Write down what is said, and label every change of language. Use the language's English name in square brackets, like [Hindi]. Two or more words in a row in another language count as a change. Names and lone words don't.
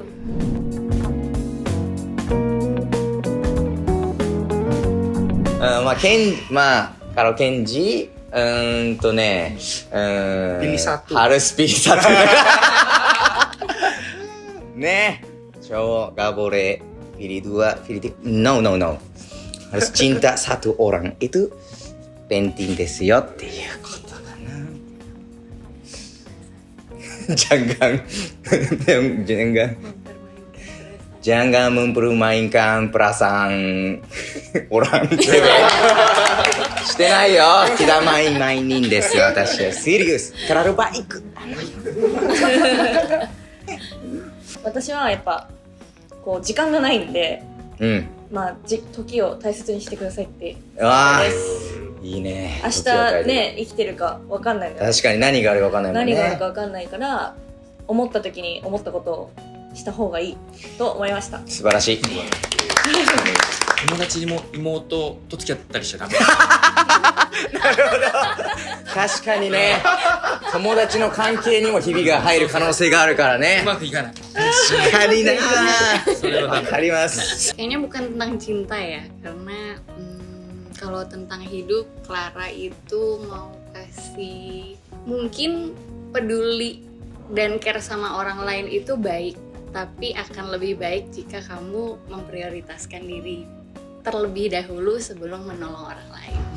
[Indonesian] kalau Kenji pilih satu harus pilih satu nih cowok gak boleh pilih dua pilih tiga no harus cinta satu orang itu penting [Japanese] ですよっていうことかな [Indonesian] jangan mempermainkan perasaan orang cewek [Japanese] してないよ [Indonesian] tidak main-mainin [Japanese] ですよ私は [Indonesian] serius terlalu baik [Japanese] 私はやっぱこう時間がないんで、まあ時を大切にしてくださいってわあですいいね明日ね生きてるか分かんないので確かに何があるか分かんないもんね何があるか分かんないから思った時に思ったことをした方がいいと思いました素晴らしい友達にも妹と付き合ったりしちゃダメ確かにね友達の関係にもひびが入る可能性があるからねうまくいかない確かになそれはダメわかります [Indonesian] kayaknya bukan tentang cinta ya karena kalau tentang hidup Clara itu mau kasih mungkin peduli dan care sama orang lain itu baik tapi akan lebih baik jika kamu memprioritaskan diri terlebih dahulu sebelum menolong orang lain.